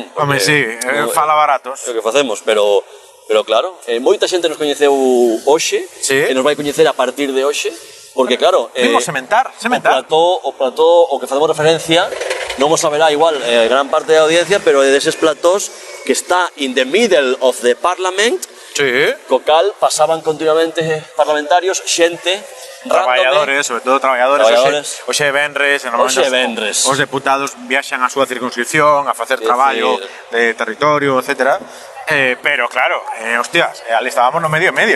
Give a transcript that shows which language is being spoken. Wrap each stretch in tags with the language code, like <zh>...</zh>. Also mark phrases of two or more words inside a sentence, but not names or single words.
<gl>Home, sí, fala baratos. É o que facemos, pero claro, moita xente nos coñeceu hoxe, Sí. e nos vai coñecer a partir de hoxe, porque claro, Vimos sementar. o plató o que facemos referencia non o saberá igual gran parte da audiencia, pero é deses platós que está</gl> <en>in the middle of the parliament,</en> <gl>Sí. co cal pasaban continuamente parlamentarios, xente Traballadores, sobre todo traballadores. Hoxe é venres, e Hoxe é normalmente venres. os deputados viaxan á súa circunscripción a facer traballo de territorio, etc. Pero claro, hostias, ali estábamos no medio e medio,</gl>